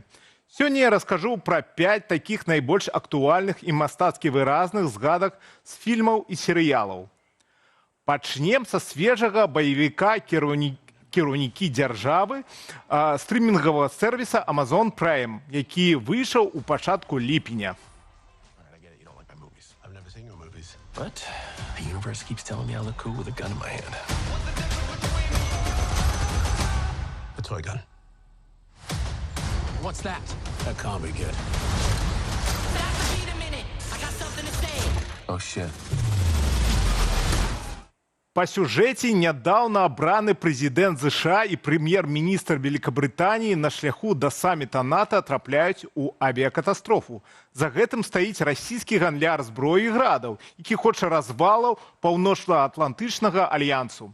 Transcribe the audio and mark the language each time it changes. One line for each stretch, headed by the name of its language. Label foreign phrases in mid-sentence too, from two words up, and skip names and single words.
Belarusian: Сёння я раскажу пра 5 такіх найбольш актуальных і мастацкі выразных згадак з фільмаў і серыялаў. Пачнем са свежага баевіка «Кіраўнікі дзяржавы» стрымінгавага сервіса Amazon Prime, які выйшаў у пачатку ліпеня.
English: But the universe keeps telling me I look cool with a gun in my hand. A toy gun. What's that? That can't be good. Wait a minute. I got something to say. Oh shit.
Belarusian: Па сюжэце нядаўна абраны прэзідэнт США і прэм'ер-міністр Великабрытаніі на шляху да саміта НАТО трапляюць у авіякатастрофу. За гэтым стаіць расійскі гандляр зброі і градаў, які хоча развалаў Паўночна-Атлантычнага альянсу.